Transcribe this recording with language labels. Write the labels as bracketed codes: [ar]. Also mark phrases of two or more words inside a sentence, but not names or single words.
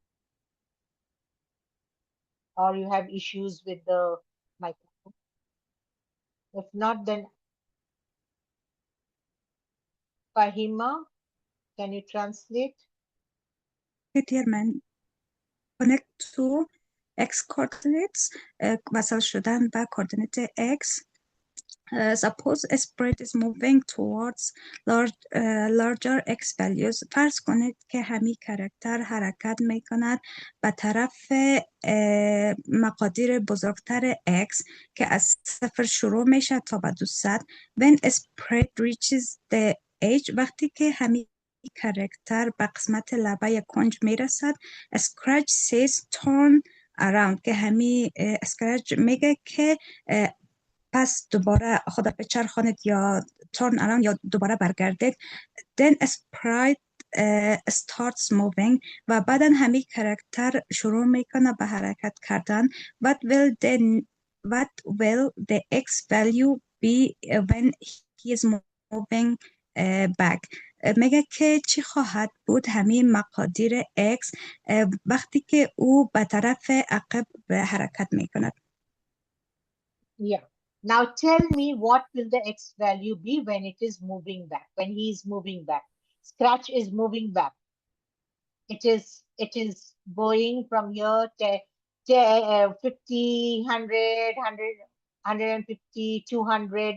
[en] Or you have issues with the microphone? If not, then Fahima, can you translate? determine connect to x coordinates [fa] وصل شدن به [en] coordinate x. Suppose a spread is moving towards larger x values. [fa] فرض کنید که همین کرکتر حرکت می کند به طرف مقادیر بزرگتر x که از 0 شروع میشه تا به 200. [en] When a spread reaches the edge, [fa] وقتی که همین کرکتر به قسمت لبه کنج میرسد، [en] Scratch says turn around [fa] که همین اسکرچ میگه که پس دوباره خود بچرخانید یا [en] turn around [fa] یا دوباره برگردید. [en] Then a sprite starts moving [fa] و بعدا همین کرکتر شروع میکنه به حرکت کردن. [en] What will the x value be when he is moving back? [fa] میگه که چی خواهد بود همین مقادیر x وقتی که او به طرف عقب حرکت میکند. [en] Yeah. Now tell me what will the x value be when it is moving back, when he is moving back. Scratch is moving back. It is going from here to 50, 100, 150, 200.